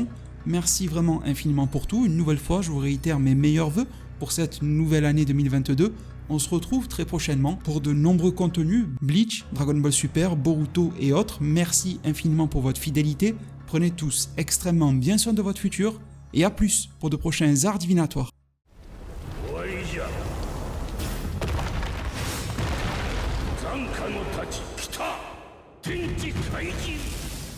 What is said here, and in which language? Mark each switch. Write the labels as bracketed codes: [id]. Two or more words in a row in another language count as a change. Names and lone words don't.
[fr] Merci vraiment infiniment pour tout. Une nouvelle fois, je vous réitère mes meilleurs vœux pour cette nouvelle année 2022. On se retrouve très prochainement pour de nombreux contenus, Bleach, Dragon Ball Super, Boruto et autres. Merci infiniment pour votre fidélité. Prenez tous extrêmement bien soin de votre futur et à plus pour de prochains arts divinatoires. [ja] 終わりじゃ。残火の太刀来た。天地開示。